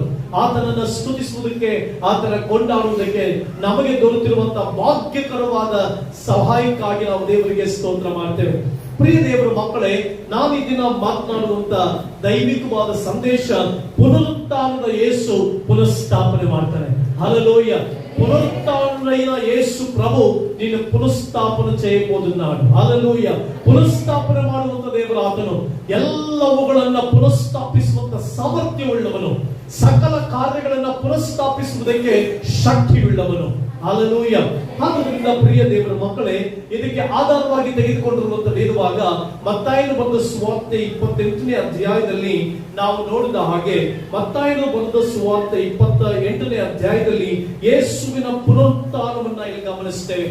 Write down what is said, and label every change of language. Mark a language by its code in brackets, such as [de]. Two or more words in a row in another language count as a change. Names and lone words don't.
[kn] ಆತನನ್ನು ಸ್ತುತಿಸುವುದಕ್ಕೆ, ಆತನ ಕೊಂಡಾಡುವುದಕ್ಕೆ ನಮಗೆ ದೊರೆತಿರುವಂತಹ ಭಾಗ್ಯಕರವಾದ ಸಹಾಯಕ್ಕಾಗಿ ನಾವು ದೇವರಿಗೆ ಸ್ತೋತ್ರ ಮಾಡ್ತೇವೆ. ಪ್ರಿಯ ದೇವರ ಮಕ್ಕಳೇ, ನಾವು ಈ ದಿನ ಮಾತನಾಡುವಂತ ದೈವಿಕವಾದ ಸಂದೇಶ, ಪುನರುತ್ಥಾನದ ಯೇಸು ಪುನಃಸ್ಥಾಪನೆ ಮಾಡ್ತಾನೆ. ಹಲ್ಲೆಲೂಯಾ. [te] పునరుత్థానుడైన యేసు ప్రభు నిన్ను పునఃస్థాపన చేయబోతున్నాడు. [kn] హల్లెలూయా. పునఃస్థಾಪನೆ ಮಾಡುವಂತ ದೇವರು ಆತನು. ಎಲ್ಲವುಗಳನ್ನ ಪುನಃಸ್ಥಾಪಿಸುವಂತ ಸಾಮರ್ಥ್ಯವುಳ್ಳವನು. ಸಕಲ ಕಾರ್ಯಗಳನ್ನ ಪುನಃಸ್ಥಾಪಿಸುವುದಕ್ಕೆ ಶಕ್ತಿಯುಳ್ಳವನು. ಹಲ್ಲೆಲೂಯಾ. ಆದ್ದರಿಂದ ಪ್ರಿಯ ದೇವರ ಮಕ್ಕಳೇ, ಇದಕ್ಕೆ ಆಧಾರವಾಗಿ ತೆಗೆದುಕೊಂಡಿರುವಂತ ವೇದವಾಗ ಮತ್ತಾಯನು ಬರೆದ ಸುವಾರ್ತೆ 28ನೇ ಅಧ್ಯಾಯದಲ್ಲಿ ನಾವು ನೋಡಿದ ಹಾಗೆ, ಮತ್ತಾಯನು ಬರೆದ ಸುವಾರ್ತೆ 28ನೇ ಅಧ್ಯಾಯದಲ್ಲಿ ಯೇಸುವಿನ ಪುನರುತ್ಥಾನವನ್ನ ಇಲ್ಲಿ ಗಮನಿಸ್ತೇವೆ.